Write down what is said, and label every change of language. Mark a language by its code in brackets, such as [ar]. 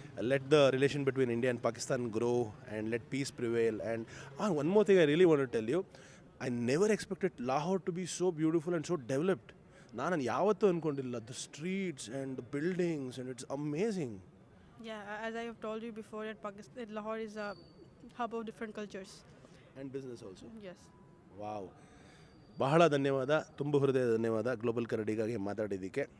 [en] Let the relation between India and Pakistan grow and let peace prevail. And one more thing I really want to tell you, I never expected Lahore to be so beautiful and so developed. [kn] ನಾನು ಯಾವತ್ತೂ ಅಂದ್ಕೊಂಡಿಲ್ಲ. [en] The streets and the buildings and it's amazing. Yeah, as I have told you before, that Pakistan, Lahore is a hub of different cultures. And business also. Yes. [kn] Wow, ಬಹಳ ಧನ್ಯವಾದ, ತುಂಬ ಹೃದಯದ ಧನ್ಯವಾದ global ಕರಡಿಗಾಗಿ ಮಾತಾಡಿದ್ದಕ್ಕೆ.